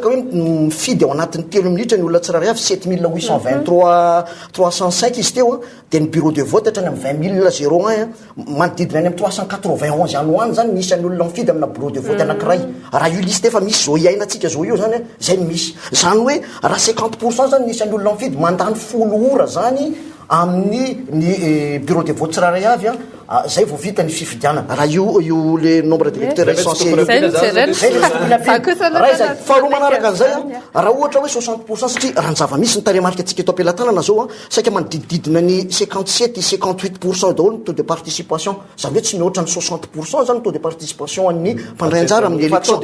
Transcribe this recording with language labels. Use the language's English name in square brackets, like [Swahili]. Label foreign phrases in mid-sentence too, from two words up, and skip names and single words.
[Malagasy] ka hoe mifidy ao anatin'ny 3 minitra ny olona tsirairay avy 7823 305 izy teo dia ny [French] bureau de vote [Malagasy] hatrany amin'ny 20 01 manodidina any amin'ny 391 any hoany zany misy any olona mifidy amina [French] bureau de vote [Malagasy] anankiray raha io liste efa misy zao iainantsika zao io zany zay misy zany hoe raha 50% zany misy any olona mifidy mandany 10 ora zany amin'ny ny [French] bureau de vote [Malagasy] tsirairay avy zay vao vita ny fifidianana raha io [French] le nombre d'électeurs essentiel [Malagasy] faharoa manaraka an'izay raha ohatra hoe 60% satria raha ny zava-misy ny taremarika atsika eto ampelantanana zao saika manodidididina ny 57-58% daholo ny [French] taux de participation [Malagasy] zany hoe tsy mihoatra ny 60% zany [French] taux de participation [Malagasy] an'ny mpandray anjara amin'ny élection